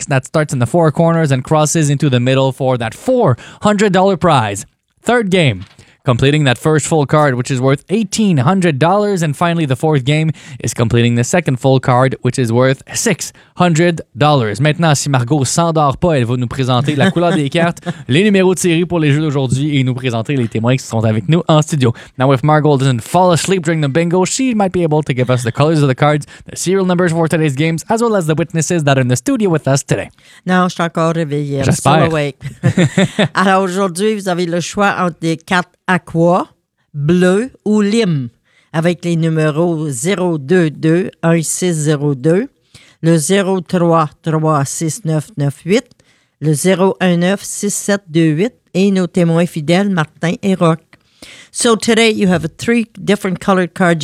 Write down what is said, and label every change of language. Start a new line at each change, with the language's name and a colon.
English: that starts in the four corners and crosses into the middle for that $400 prize. Third game, completing that first full card, which is worth $1,800. And finally, the fourth game is completing the second full card, which is worth $600.
French: Maintenant, si Margot s'endort pas, elle va nous présenter la couleur des cartes, les numéros tirés pour les jeux d'aujourd'hui et nous présenter les témoins qui sont avec nous en studio.
English: Now, if Margot doesn't fall asleep during the bingo, she might be able to give us the colors of the cards, the serial numbers for today's games, as well as the witnesses that are in the studio with us today.
French: Non, je suis encore réveillée. J'espère.
English: So awake.
French: Alors aujourd'hui, vous avez le choix entre des cartes Aqua, bleu ou lime, avec les numéros 022-1602, le 033-36998, le 019-6728 et nos témoins fidèles, Martin et Rock.
English: So today you have three different colored cards.